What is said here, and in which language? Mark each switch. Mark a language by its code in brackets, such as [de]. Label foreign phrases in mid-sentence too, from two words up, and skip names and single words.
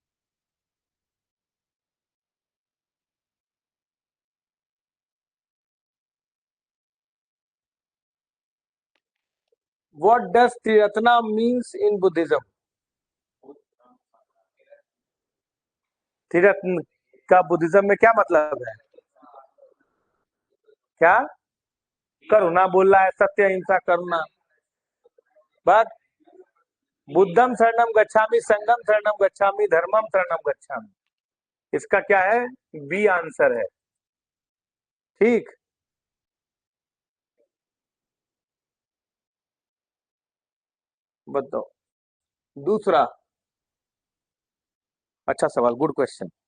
[en] What does Triratna means in Buddhism? [hi] त्रिरत्न का बुद्धिज्म में क्या मतलब है? क्या? करुणा बोल रहा है, सत्य, अहिंसा, करुणा। बात, [pi] बुद्धम शरणम गच्छामि, संगम शरणम गच्छामि, धर्मम शरणम गच्छामि। [hi] इसका क्या है? बी आंसर है। ठीक। बताओ दूसरा। अच्छा सवाल, [en] good question.